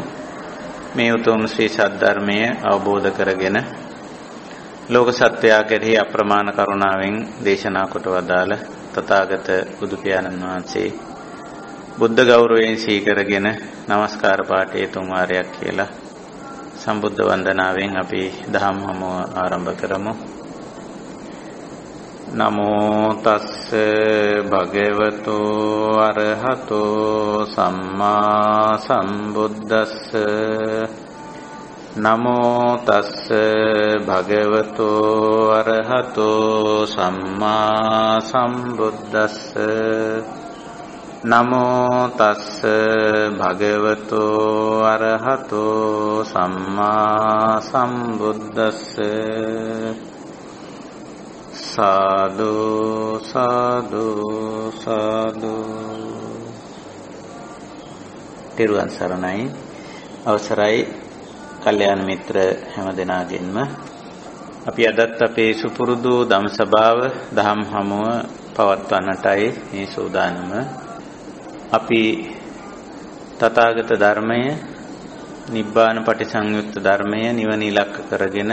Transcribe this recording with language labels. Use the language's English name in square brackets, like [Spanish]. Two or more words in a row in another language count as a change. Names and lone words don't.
[Sinhala] මේ උතුම් ශ්‍රී සද්ධර්මය අවබෝධ කරගෙන ලෝක සත්වයා කෙරෙහි අප්‍රමාණ කරුණාවෙන් දේශනා කොට වදාළ තථාගත බුදු පියාණන් වහන්සේ බුද්ධ ගෞරවයෙන් සීකරගෙන নমස්කාර පාඨයේ තුන් වාරයක් කියලා සම්බුද්ධ වන්දනාවෙන් අපි දහම් හමුව ආරම්භ කරමු. [Pali] නමෝ තස්ස භගවතු අරහතෝ සම්මා සම්බුද්දස්ස. නමෝ තස්ස භගවතු අරහතෝ සම්මා සම්බුද්දස්ස. නමෝ තස්ස භගවතු අරහතෝ සම්මා සම්බුද්දස්ස. [Sinhala] සාදු සාදු සාදු. තෙරුවන් සරණයි. අවසරයි කල්යාණ මිත්‍ර හැමදෙනාගෙන්ම අපි අදත් අපේ සුපුරුදු ධම්සභාව දහම් හමුව පවත්වන්නටයි මේ සූදානම. අපි තථාගත ධර්මය, [Pali] නිබ්බාන පටිසංයුක්ත [Sinhala] ධර්මය නිවන ඉලක්ක කරගෙන